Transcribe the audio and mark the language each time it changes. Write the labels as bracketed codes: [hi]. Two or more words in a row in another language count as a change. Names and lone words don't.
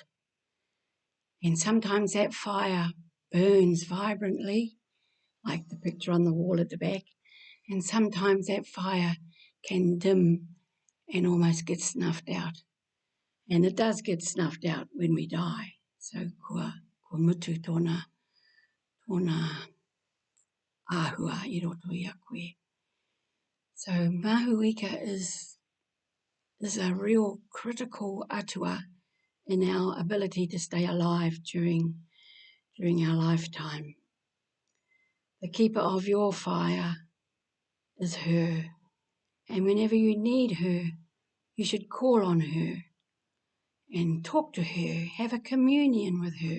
[en] And sometimes that fire burns vibrantly, like the picture on the wall at the back, and sometimes that fire can dim and almost get snuffed out. And it does get snuffed out when we die. [mi] So kua mutu tōna āhua I roto I a koe. [en] So Mahuika is a real critical atua in our ability to stay alive during our lifetime. The keeper of your fire is her. And whenever you need her, you should call on her and talk to her, have a communion with her.